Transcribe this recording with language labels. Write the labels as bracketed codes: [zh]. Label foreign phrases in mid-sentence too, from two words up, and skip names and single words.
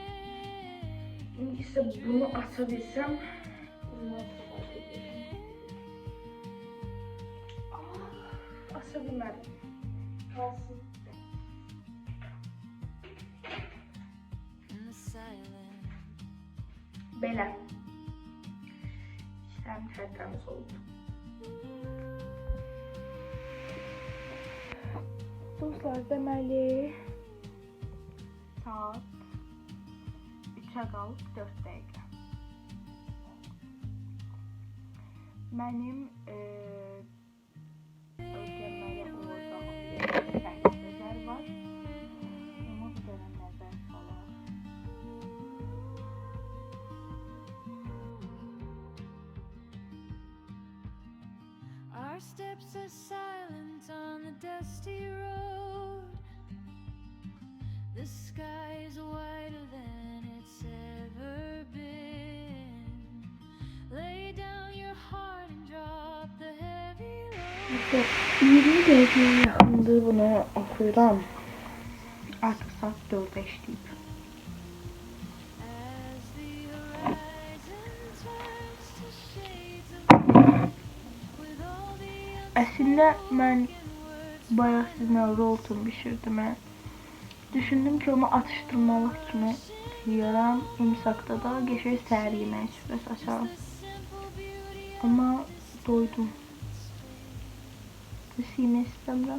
[az] İndi isə bunu açabilsəm, bundan fark edirəm. Aça bilmədim. Qalsın. [en] in the silence. [az] Belə. İşlərim tərtəmiz oldu. Dostlar, deməli saat 3'ə qalıb 4 dəqiqə. Mənim ödəməli olacağım səhvlər var. Onu bir dənə nəzər salaq. [en] Our steps are silent on the dusty road. The sky is wider than it's ever been. Lay down your heart and drop the heavy load. [az] 20 dəqiqəyə yaxındır bunu oxuyuram. Artıq saat 4'ə işləyib. [en] As the horizon turns to shades of blue, with all the [az] Əslində mən bayaq sizinlə rolton bişirdim. Düşündüm ki, onu atıştırmalıq kimi yiyərəm. İmsakda da geçək səhər yeməyi süfrəsi açarım. Amma doydum. Heç yemək istəmirəm.